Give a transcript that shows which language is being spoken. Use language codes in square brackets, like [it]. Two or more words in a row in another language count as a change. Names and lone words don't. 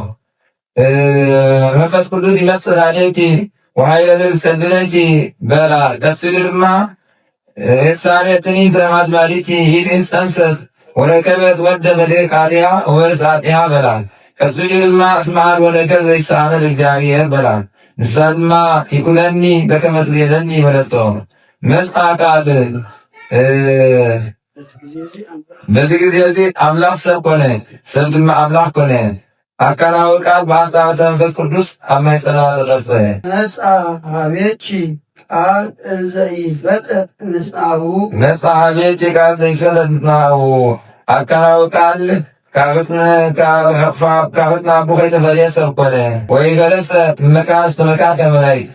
[gez] መንፈስ ቅዱስ ይመጽእ ላዕሌኪ ወኃይለ ልዑል ይጼልለኪ [ti] በላ ቀጽሉ ድማ ኤልሳቤጥኒ ዘማዝማሪኪ ይእቲ ጸንሰት ወረከበት ወልደ በድቃልያ ወርጻጢሃ በላ ቀጽሉ ድማ እስመ አልቦ ነገር ዘይሰአል እግዚአብሔር በላ ንሳ ድማ ይኩነኒ በከመ ትቤለኒ በለቶ መጽአ ቃል [am] በዚህ ጊዜ እዚህ [ti] አምላክ ሰብ ኮነ ሰብ ድማ አምላክ ኮነ አካላዊ ቃል በአጻብዕተ መንፈስ ቅዱስ ኣብ ማኅፀና ተቀርጸ [gez] መጽአ ኀቤኪ ቃል ዘኢይትፈለጥ ምስናሁ መጽአ ኀቤኪ ቃል ዘይትፈለጥ ምስናሁ አካላዊ ቃል [ti] ካብትና አቡ ከይተፈልየ ሰብ ኮነ [gez] ወይገለጸ መካን ውስተ መካን ከመ መላእክት